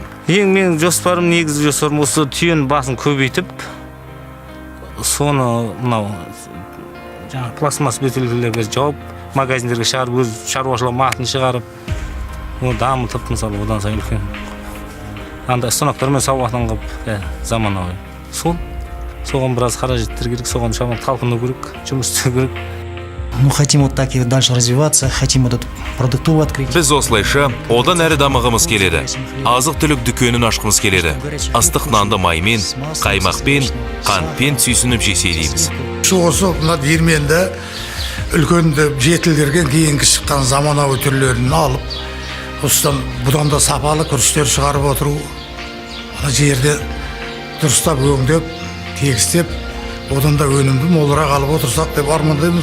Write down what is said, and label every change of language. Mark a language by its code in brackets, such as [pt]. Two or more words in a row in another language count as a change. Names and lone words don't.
[kk] Ең менің жоспарым, негізгі жоспарым осы түйен басын көбейтіп, соны мынау жаңа пластмасс бөтелкелерге жауып, магазиндерге шығарып, өз шаруашылығының атын шығарып, оны дамытып, мысалы, одан сайын үлкен. Андай станоктармен сауатын қылып, заманауи. Соған біраз қаражаттар керек, соған шамалы талпыну керек, жұмыс істеу керек. [ru] Ну, хотим вот так и дальше развиваться, хотим вот эту продуктовую открыть. [kk] Біз осылайша одан әрі дамығымыз келеді. Азық-түлік дүкенін ашқымыз келеді. Ыстық нанды маймен, қаймақпен, қантпен сүйсініп жесе дейміз. Осы мына диірменді үлкенді жетілдірген кейінгі шыққан заманауи түрлерін алып, осыдан бұдан да сапалы күріштер шығарып отыру, жерде дұрыстап өңдеп, тегістеп, одан да өнімді молырақ алып отырсақ деп армандаймыз.